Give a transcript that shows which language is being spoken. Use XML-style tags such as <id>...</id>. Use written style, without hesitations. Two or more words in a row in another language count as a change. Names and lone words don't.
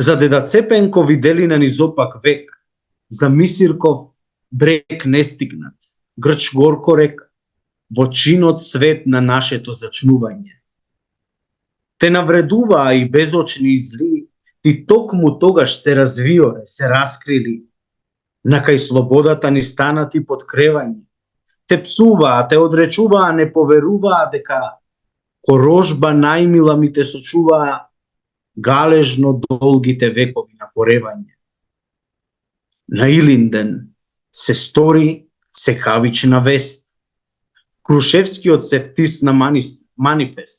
<mk>За деда Цепенко виделина низ опак век, за Мисирков брег не стигнат, Грч горко река, во чинот свет на нашето зачнување. Те навредуваа и безочни и зли, ти токму тогаш се развиоре, се раскрили, накај слободата ни станати под кревање. Те псуваа, те одречуваа, не поверуваа дека корожба најмила ми те сочуваа галежно долгите векови на поревање. На Илинден се стори секавична вест. Крушевскиот се втисна манифест.</mk>